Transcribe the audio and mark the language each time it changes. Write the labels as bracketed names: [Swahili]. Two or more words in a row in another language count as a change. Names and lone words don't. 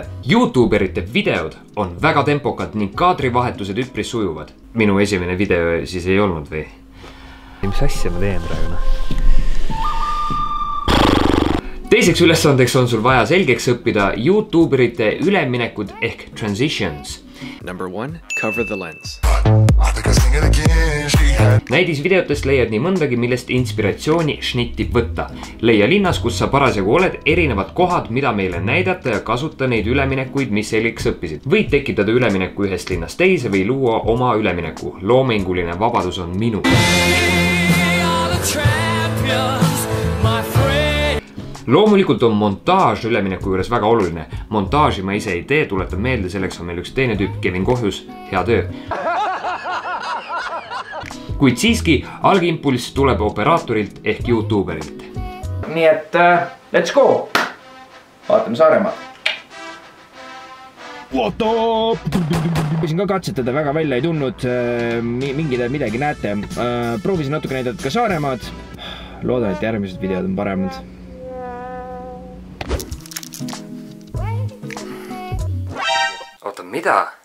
[Estonian] YouTuberite videod on väga tempokad ning kaadrivahetused üpris sujuvad. Minu esimene video siis ei olnud või? Mis asja ma teen praegu? Teiseks ülesandeks on sul vaja selgeks õppida YouTuberite üleminekud ehk transitions. [English] Number 1, cover the lens. [Estonian] Näidisvideotest leiad nii mõndagi, millest inspiratsiooni šnittib võtta. Leia linnas, kus sa parasjagu oled, erinevad kohad, mida meile näidata ja kasuta neid üleminekuid, mis selgeks õppisid. Võid tekitada ülemineku ühest linnast teise või luua oma ülemineku. Loominguline vabadus on minu. Loomulikult on montaaž ülemineku juures väga oluline. Montaaži ma ise ei tee, tuletan meelde, selleks on meil üks teine tüüp, Kevin Kohjus, hea töö. Kuid siiski algimpulss tuleb operaatorilt ehk YouTuberilt. Nii et [English] let's go! [Estonian] Vaatame Saaremaad. Võisin ka katsetada, väga välja ei tulnud, midagi näete. Proovisin natuke näidata ka Saaremaad. Loodan, et järgmised videod on paremad. Oota, mida?